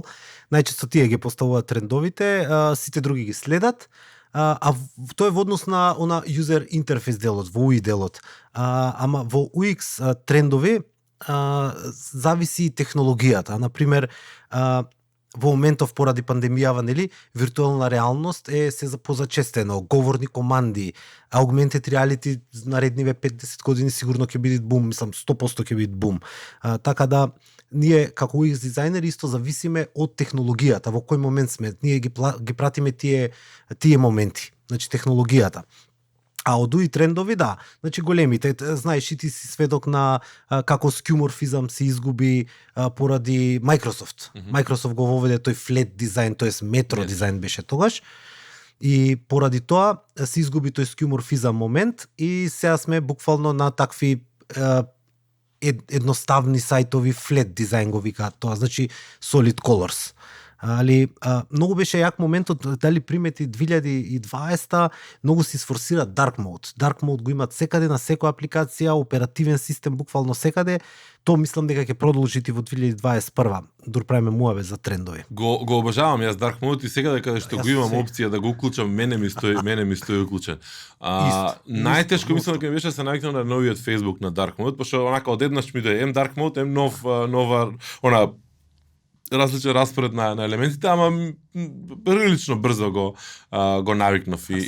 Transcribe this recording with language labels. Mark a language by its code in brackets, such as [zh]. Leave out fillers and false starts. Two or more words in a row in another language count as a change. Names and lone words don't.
[mk] Најчесто тие ги поставуваат трендовите, сите други ги следат, а тоа е во однос на она [en] user interface [mk] делот, во UI делот. Ама во UX трендови зависи и технологијата. Например, во моментов поради пандемијава, нели, виртуелна реалност е се позачестено, говорни команди, [en] augmented reality [mk] наредниве 5-10 години сигурно ќе биде бум, мислам 100% ќе биде бум. Така да ние како UX дизајнери исто зависиме од технологијата, во кој момент сме. Ние ги пратиме тие моменти, значи технологијата. А од UI трендови, да, значи големите, знаеш и ти си сведок на како скюморфизам се изгуби поради Microsoft. Microsoft го воведе тој flat дизајн, тоест метро дизајн беше тогаш. И поради тоа се изгуби тој скюморфизам момент и сега сме буквално на такви едноставни сајтови, flat дизајн го викаат тоа, значи [en] solid colors. [mk] Али многу беше јак моментот, дали примети 2020 многу се сфорсира [en] dark mode. Dark mode [mk] го имат секаде на секоја апликација, оперативен систем буквално секаде. Тоа мислам дека ќе продолжи и во 2021. Дур правиме муаве за трендови. Го обожавам јас [en] dark mode [mk] и сега дека што го имам опција да го уклучам, мене ми стои уклучен. Најтешко мислам дека ми беше се најакнав на новиот Facebook на [en] dark mode, [mk] пошто онака одеднаш ми дојде [en] dark mode, [mk] нова она различен распоред на елементите, ама прилично брзо го навикнав и